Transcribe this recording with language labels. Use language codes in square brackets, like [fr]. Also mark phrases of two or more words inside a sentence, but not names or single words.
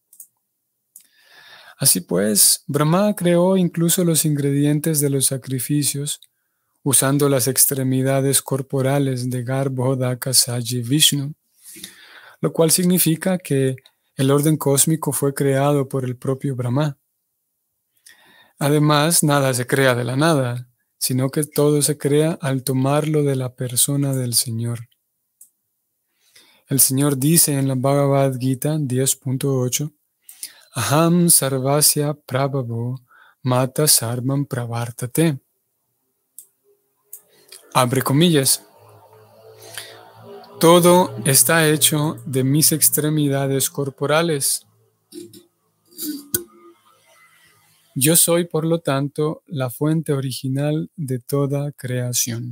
[es] Así pues, Brahma creó incluso los ingredientes de los sacrificios, usando las extremidades corporales de Garbhodaka Saji Vishnu, lo cual significa que el orden cósmico fue creado por el propio Brahma. Además, nada se crea de la nada, sino que todo se crea al tomarlo de la persona del Señor. El Señor dice en la Bhagavad Gita 10.8, [sa] अहं सर्वस्य प्रभवो मत सर्वं प्रवर्तते. [es] Abre comillas. Todo está hecho de mis extremidades corporales. Yo soy, por lo tanto, la fuente original de toda creación.